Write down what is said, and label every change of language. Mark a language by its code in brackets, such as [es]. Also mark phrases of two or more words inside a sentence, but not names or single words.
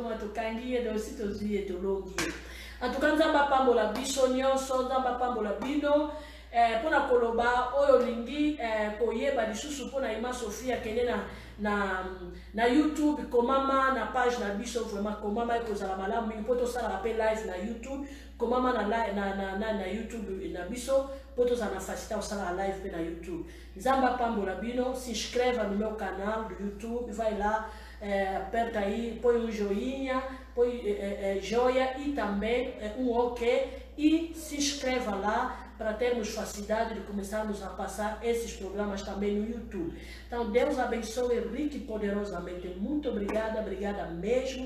[ln] mo tokangi ye do sito zuye tolongi [fr] en tout cas [ln] nzamba pambola biso nyonso nzamba pambola bino pona koloba oyo lingi koyeba lisusu pona Ima Sophie akende na YouTube komama na page na biso vraiment komama ekozala malamu mingi poto sala rappel live na YouTube komama na YouTube na biso poto za na facilité osala live pe na YouTube. Nzamba pambola bino, [pt] subscribe no meu canal do YouTube, vai lá, aperta aí, põe um joinha, põe joia e também ok e se inscreva lá para termos facilidade de começarmos a passar esses programas também no YouTube. Então, Deus abençoe rico e poderosamente. Muito obrigada, obrigada mesmo.